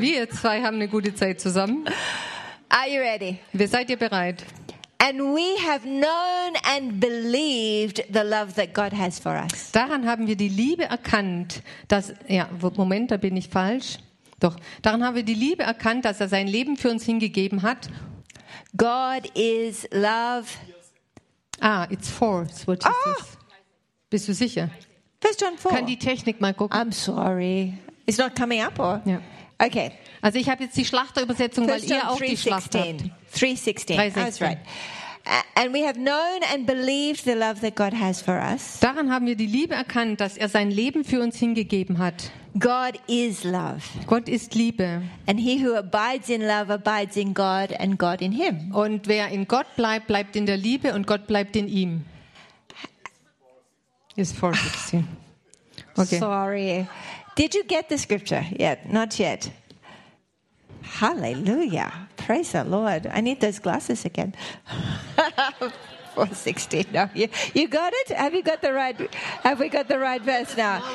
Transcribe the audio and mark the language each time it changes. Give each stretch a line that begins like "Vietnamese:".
German: Wir zwei haben eine gute Zeit zusammen.
English: Are you ready?
German: Wie seid ihr bereit?
English: And we have known and believed the love that God has for us.
German: Daran haben wir die Liebe erkannt, dass ja, Moment, da bin ich falsch. Doch, daran haben wir die Liebe erkannt, dass er sein Leben für uns hingegeben hat.
English: God is love. Ah, it's four. So what is this?
German: Bist du sicher?
English: First John 4.
German: Kann die Technik mal gucken?
English: I'm sorry. It's not coming up or?
German: Ja.
English: Okay.
German: Also ich habe jetzt die Schlachterübersetzung, weil ihr auch die Schlacht habt.
English: 3:16. That's right. And we have known and believed the love that God has for us.
German: Daran haben wir die Liebe erkannt, dass er sein Leben für uns hingegeben hat.
English: God is love.
German: Gott ist Liebe.
English: And he who abides in love abides in God and God in him.
German: Und wer in Gott bleibt, bleibt in der Liebe und Gott bleibt in ihm.
English: It's 4:16. Okay. Sorry. Did you get the scripture yet? Not yet. Hallelujah. Praise the Lord. I need those glasses again. 4:16. No, you got it? Have you got the right? Have we got the right verse now?